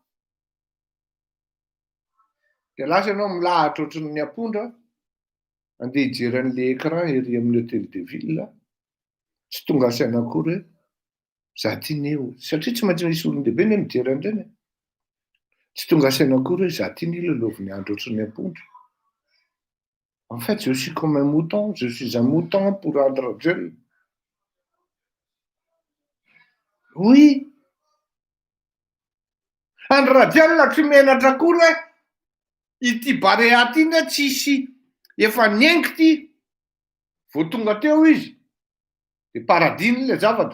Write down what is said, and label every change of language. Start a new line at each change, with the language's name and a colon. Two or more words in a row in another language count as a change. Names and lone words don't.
Malagasy: De lasa ianao milahatra ohatran'ny ampondra. Andeha hijery an'le écran ery amin'ny Hôtel de Ville. Tsy tonga saina akory hoe za ty neo. Satria tsy maintsy misy olon-dehibe ne mijery an'ireny. Tsy tonga saina akory hoe za ty ny lolovin'ny andro ohatran'ny ampondra.
French: En fait, je suis comme un mouton. Je suis un mouton pour Andry Rajoelina. Oui.
Malagasy: Andry Rajoelina tsy menatra akory hoe ity barea ty ne tsisy efa niengy ty. Vao tonga teo izy. De paradiny le zavatra.